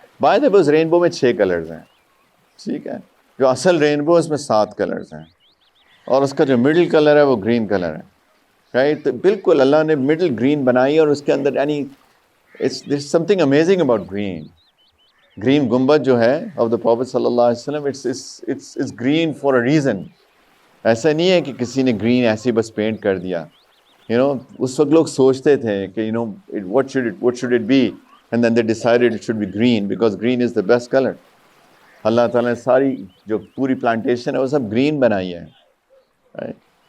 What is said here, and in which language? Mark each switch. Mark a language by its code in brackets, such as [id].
[ur] By the way اس Rainbow میں 6 colours ہیں، ٹھیک ہے. جو اصل رینبو اس میں 7 کلرز ہیں، اور اس کا جو مڈل کلر ہے وہ گرین کلر ہے، رائٹ. تو بالکل اللہ نے مڈل گرین بنائی، اور اس کے اندر یعنی [en] there's something amazing about green. [ur] Green گنبد جو ہے آف دا پروفیٹ صلی اللہ علیہ وسلم، [en] it's green for a reason. [ur] ایسا نہیں ہے کہ کسی نے گرین ایسے بس پینٹ کر دیا. اس وقت لوگ سوچتے تھے کہ [en] what should it be, and then they decided it should be green because green is the best color. [ur] اللہ تعالیٰ نے ساری جو پوری پلانٹیشن ہے وہ سب گرین بنائی ہے، right?